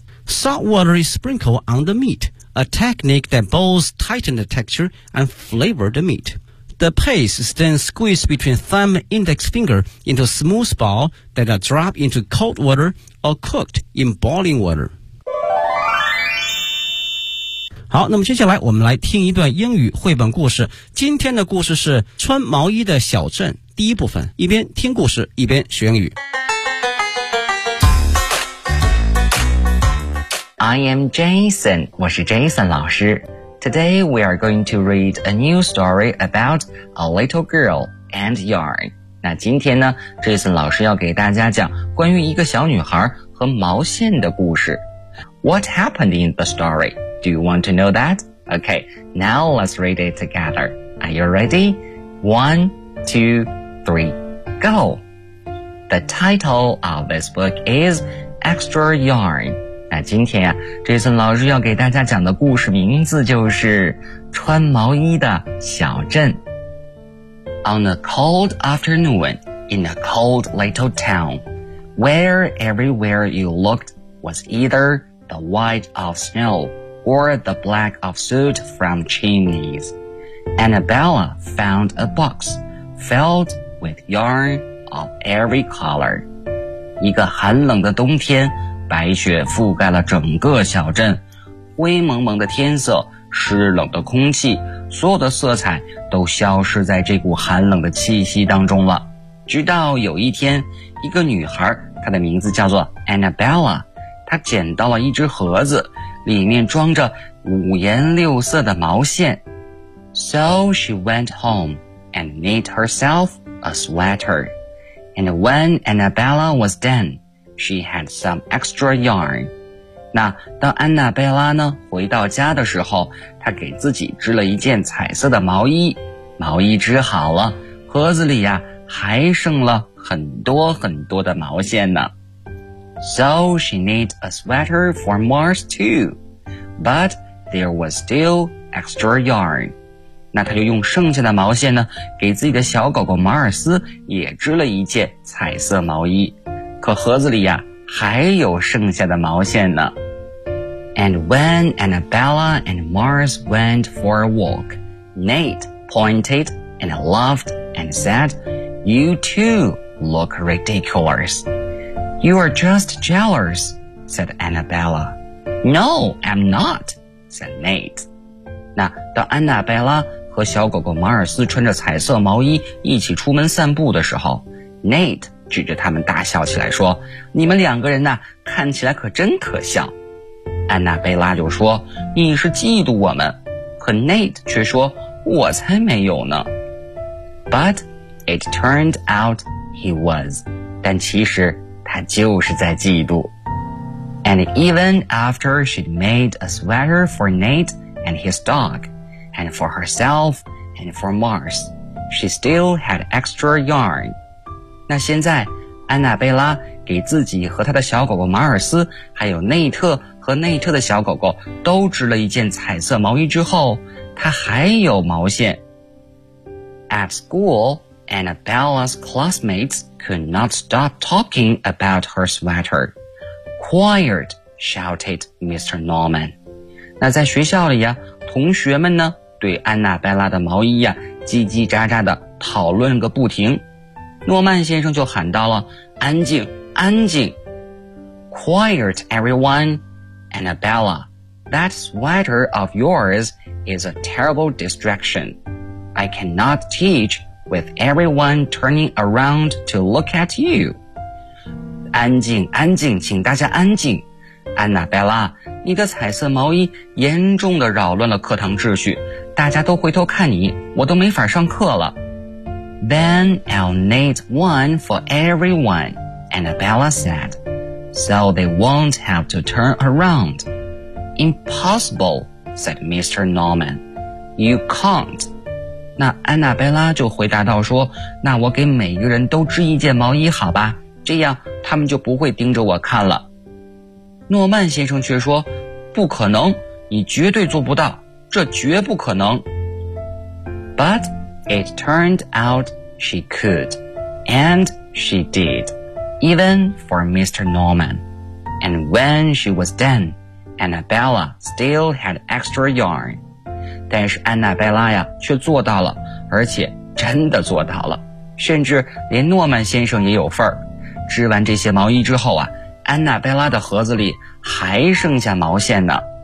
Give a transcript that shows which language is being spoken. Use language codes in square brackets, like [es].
[en] Salt water is sprinkled on the meat, a technique that both tighten the texture and flavor the meat. The paste is then squeezed between thumb and index finger into a smooth ball that are dropped into cold water or cooked in boiling water. [zh] 好，那么接下来我们来听一段英语绘本故事。今天的故事是《穿毛衣的小镇》第一部分，一边听故事，一边学英语。 [en] I am Jason, [zh] 我是 Jason 老师。 [en] Today we are going to read a new story about a little girl and yarn. [zh] 那今天呢 ,Jason 老师要给大家讲关于一个小女孩和毛线的故事。 [en] What happened in the story? Do you want to know that? Okay, now let's read it together. Are you ready? 1, 2, 3, go! The title of this book is Extra Yarn. [zh] 那今天啊 ,Jason 老师要给大家讲的故事名字就是穿毛衣的小镇。 [en] On a cold afternoon, in a cold little town, where everywhere you looked was either the white of snow,or the black of soot from chimneys. Annabella found a box filled with yarn of every color. [zh] 一个寒冷的冬天，白雪覆盖了整个小镇。灰蒙蒙的天色，湿冷的空气，所有的色彩都消失在这股寒冷的气息当中了。直到有一天，一个女孩，她的名字叫做 Annabella, 她捡到了一只盒子，里面装着五颜六色的毛线。 [en] So she went home and knit herself a sweater. And when Annabella was done, she had some extra yarn. [zh] 那当安娜贝拉呢回到家的时候，她给自己织了一件彩色的毛衣。毛衣织好了，盒子里呀还剩了很多很多的毛线呢。 [en] So she knit a sweater for Mars too, but there was still extra yarn. [zh] 那她就用剩下的毛线呢，给自己的小狗狗马尔斯也织了一件彩色毛衣。可盒子里呀，还有剩下的毛线呢。 [en] And when Annabella and Mars went for a walk, Nate pointed and laughed and said, "You too look ridiculous." You are just jealous, said Annabella. No, I'm not, said Nate. [zh] 那当安娜贝拉和小狗狗马尔斯穿着彩色毛衣一起出门散步的时候， Nate 指着他们大笑起来说，你们两个人呢，看起来可真可笑。安娜贝拉就说，你是嫉妒我们。可 Nate 却说，我才没有呢。 [en] But it turned out he was. [zh] 但其实他就是在嫉妒。 [en] And even after she'd made a sweater for Nate and his dog, and for herself and for Mars, she still had extra yarn. [zh] 那现在安娜贝拉给自己和她的小狗狗马尔斯，还有内特和内特的小狗狗都织了一件彩色毛衣之后，她还有毛线。 [en] At school,Annabella's classmates could not stop talking about her sweater. Quiet, shouted Mr. Norman. [zh] 那在学校里呀，同学们呢，对安娜贝拉的毛衣呀，叽叽喳喳的讨论个不停。诺曼先生就喊到了，安静，安静。 [en] Quiet, everyone. Annabella, that sweater of yours is a terrible distraction. I cannot teach... with everyone turning around to look at you. [zh] 安静，安静，请大家安静。安娜贝拉，你的彩色毛衣严重地扰乱了课堂秩序，大家都回头看你，我都没法上课了。 [en] Then I'll knit one for everyone, Annabella said, so they won't have to turn around. Impossible, said Mr. Norman. You can't. [zh] 那安娜贝拉就回答道说，那我给每一个人都织一件毛衣好吧，这样他们就不会盯着我看了。诺曼先生却说，不可能，你绝对做不到，这绝不可能。 [en] But it turned out she could, and she did, even for Mr. Norman. And when she was done, Annabella still had extra yarn. [zh] 但是安娜贝拉呀，却做到了，而且真的做到了，甚至连诺曼先生也有份儿。织完这些毛衣之后啊，安娜贝拉的盒子里还剩下毛线呢。